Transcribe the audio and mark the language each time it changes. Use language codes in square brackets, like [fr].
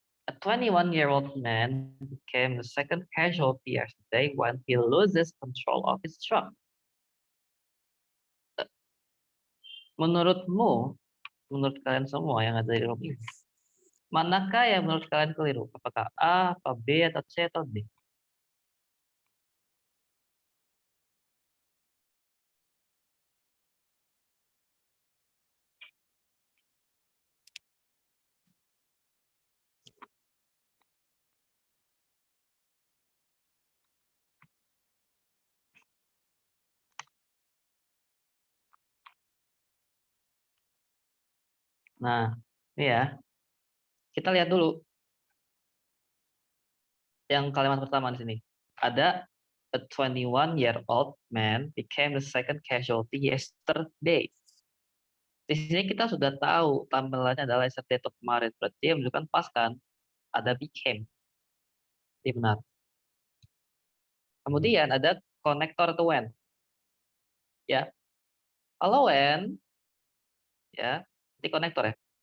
[en] A 21-year-old man became the second casualty yesterday when he loses control of his truck. [id] Menurutmu, menurut kalian semua yang ada di room ini, manakah yang menurut kalian keliru? Apakah A, atau B, atau C, atau D? Nah, ini ya, kita lihat dulu yang kalimat pertama di sini. [en] Ada a 21-year-old man became the second casualty yesterday. [id] Di sini kita sudah tahu tampilannya adalah yesterday atau kemarin. Berarti yang menunjukkan pas kan? Ada became. Ini benar. Kemudian ada konektor atau when. Ya, kalau when, ya, ini konektor ya.